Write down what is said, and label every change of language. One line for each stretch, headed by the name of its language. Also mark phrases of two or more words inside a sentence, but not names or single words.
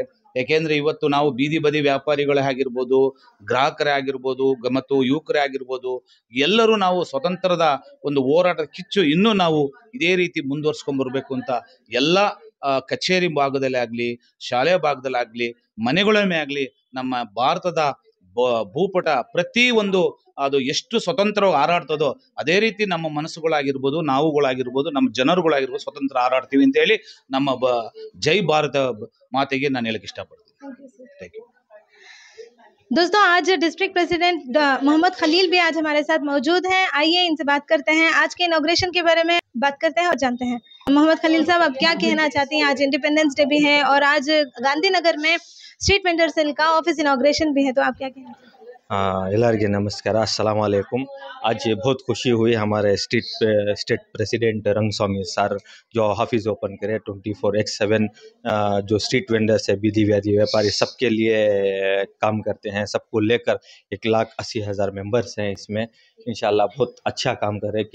Kannada: ಏಕೆಂದರೆ ಇವತ್ತು ನಾವು ಬೀದಿ ಬದಿ ವ್ಯಾಪಾರಿಗಳೇ ಆಗಿರ್ಬೋದು, ಗ್ರಾಹಕರೇ ಆಗಿರ್ಬೋದು ಮತ್ತು ಯುವಕರೇ ಆಗಿರ್ಬೋದು, ಎಲ್ಲರೂ ನಾವು ಸ್ವತಂತ್ರದ ಒಂದು ಹೋರಾಟದ ಕಿಚ್ಚು ಇನ್ನೂ ನಾವು ಇದೇ ರೀತಿ ಮುಂದುವರ್ಸ್ಕೊಂಡ್ಬರ್ಬೇಕು ಅಂತ ಎಲ್ಲ ಕಚೇರಿ ಭಾಗದಲ್ಲಿ ಆಗಲಿ, ಶಾಲೆ ಭಾಗದಲ್ಲಾಗಲಿ, ಮನೆಗಳೇ ಆಗಲಿ, ನಮ್ಮ ಭಾರತದ ಭೂಪಟ ಪ್ರತಿ ಒಂದು ಅದು ಎಷ್ಟು ಸ್ವತಂತ್ರವಾಗಿ ಹಾರಾಡ್ತದೋ ಅದೇ ರೀತಿ ನಮ್ಮ ಮನಸ್ಸುಗಳಾಗಿರ್ಬೋದು, ನಾವುಗಳಾಗಿರ್ಬೋದು, ನಮ್ಮ ಜನರುಗಳಾಗಿರ್ಬೋದು ಸ್ವತಂತ್ರ ಹಾರಾಡ್ತೀವಿ ಅಂತೇಳಿ ನಮ್ಮ ಜೈ ಭಾರತ ಮಾತೆಗೆ ನಾನು ಹೇಳಕ್ಕೆ ಇಷ್ಟಪಡ್ತೀನಿ.
English: thank you.
Hindi: दोस्तों, आज
English: district president
Hindi: मोहम्मद खलील भी आज हमारे साथ मौजूद हैं। आइए इनसे बात करते हैं, आज के इनॉग्रेशन के बारे में बात करते हैं और जानते हैं। मोहम्मद खलील साहब, आप क्या कहना चाहती हैं? आज
English: independence day
Hindi: भी है और आज गांधीनगर में
English: street vendor cell
Hindi: का ऑफिस इनॉग्रेशन भी है, तो आप क्या कहना चाहते हैं?
Kannada: ಎಲ್ಲರಿಗೆ ನಮಸ್ಕಾರ,
Arabic: السلام عليكم.
Hindi: आज बहुत खुशी हुई हमारे
English: state president
Hindi: रंगस्वामी सर जो
English: office open
Hindi: करे 24/7 जो
English: street vendors
Hindi: है,
Kannada: ಬೀದಿ ವ್ಯಾಪಾರಿ,
Hindi: सबके लिए काम करते हैं। सबको लेकर 1,80,000 मेंबर्स हैं इसमें। इंशाल्लाह बहुत अच्छा काम कर रहे हैं।